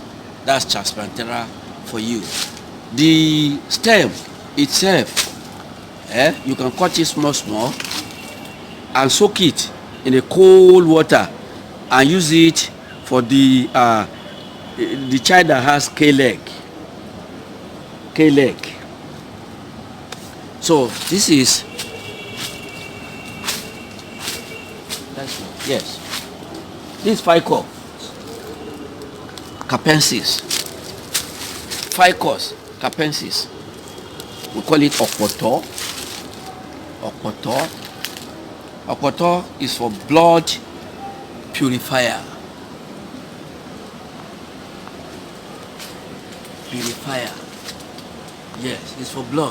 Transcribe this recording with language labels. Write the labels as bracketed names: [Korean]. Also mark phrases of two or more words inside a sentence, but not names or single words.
[English] That's Chasmantera for you. The stem itself, you can cut it small and soak it in a cold water and use it for the child that has K-leg. So this is yes. This Ficus capensis. Ficus capensis. We call it Opoto. Opoto is for blood purifier. Yes, it's for blood.